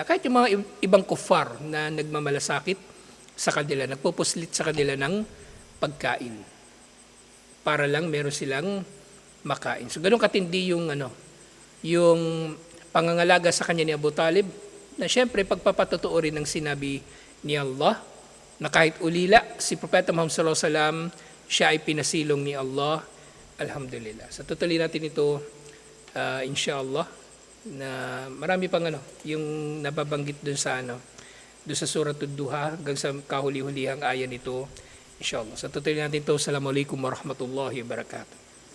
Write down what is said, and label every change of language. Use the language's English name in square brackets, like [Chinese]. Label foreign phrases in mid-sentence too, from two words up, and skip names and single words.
[Filipino] Kahit yung mga ibang kuffar na nagmamalasakit sa kanila, nagpupuslit sa kanila ng pagkain. Para lang meron silang makain. So ganun katindi yung pangangalaga sa kanya ni Abu Talib, na siyempre pagpapatotoo rin ng sinabi ni Allah, na kahit ulila si Propeta Muhammad [Arabic] صلى الله عليه وسلم, [Filipino] siya ay pinasilong ni Allah. Alhamdulillah. So tutuloy natin ito inshallah, na marami pang yung nababanggit dun sa Suratul Duha hanggang sa kahuli-hulihang aya nito inshallah. So tutuloy natin ito. [Arabic] السلام عليكم ورحمة الله وبركاته.